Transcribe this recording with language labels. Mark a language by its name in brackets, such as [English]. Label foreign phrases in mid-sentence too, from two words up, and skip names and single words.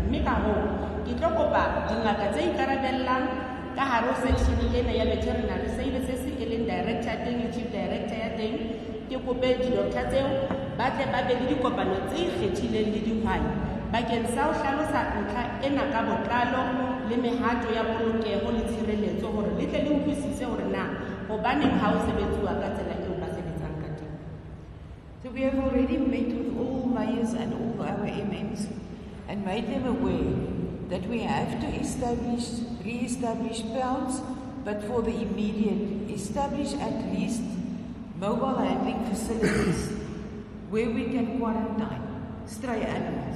[Southern Sotho] Mme ka hoo ke tlo kopa dingaka tse ikarabellang ka hare ho section ena ya [English] veterinary services [Southern Sotho] e leng director ya teng le [English] chief director [Southern Sotho] ya teng, ke kope di-doctor tseo ba tle ba be le dikopano tse ikgethileng le dihwai bakeng sa ho hlalosa ntlha ena ka botlalo le mehato ya polokeho le tshireletso hore le tle le utlwisise hore na hobaneng ha o sebetsuwa ka tsela eo ba sebetsang ka teng. [English] So we have already met with all mayors and all our MMs and made them aware that we have to re-establish pounds, but for the immediate, establish at least mobile handling facilities where we can quarantine stray animals.